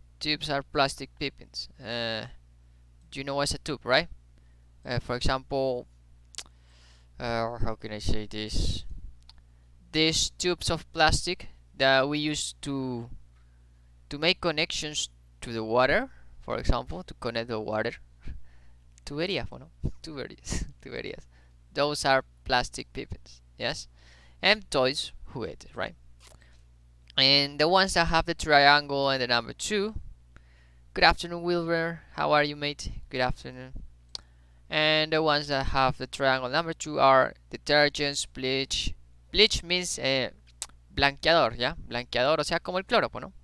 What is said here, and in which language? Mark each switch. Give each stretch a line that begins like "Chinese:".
English: Tubes are plastic pipings. Do you know what's a tube, right? For example, how can I say this? These tubes of plastic that we use to make connections to the water, for example, to connect the water.
Spanish: Tuberías, bueno, tuberías.
English: Those are plastic pipettes, yes? And toys, juguetes, right? And the ones that have the triangle and the number 2. Good afternoon, Wilbur. How are you, mate? Good afternoon. And the ones that have the triangle number 2 are detergents, bleach. Bleach means
Spanish: blanqueador, ¿ya? Blanqueador, o sea, como el cloro, ¿no?